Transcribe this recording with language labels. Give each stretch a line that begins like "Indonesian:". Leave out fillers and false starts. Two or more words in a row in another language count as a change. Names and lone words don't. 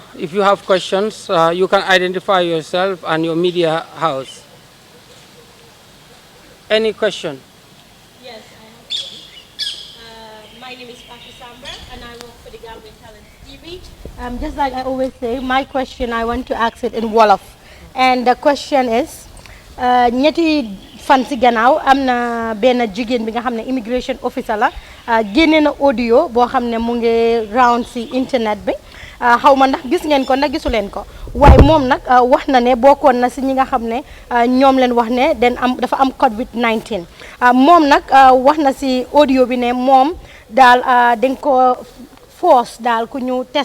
English: If you have questions, you can identify yourself and your media house. Any question? Yes, I have one. My name is Pasha Samba, and I work for the Gambian Talent TV. Just like I always say, my question, I want to ask it in Wolof. And the question is,
Wolof: ñetti fan si gannaaw am na benn jigéen bi nga xam ne immigration officer la génne na audio boo xam ne mu ngi round si internet bi xaw ma ndax gis ngeen ko ndax gisu leen ko waaye moom nag wax na ne bokkoon na si ñi nga xam ne ñoom leen wax ne dafa am COVID-19 moom nag wax na si audio bi ne moom daal dañ ko force daal ku ñu test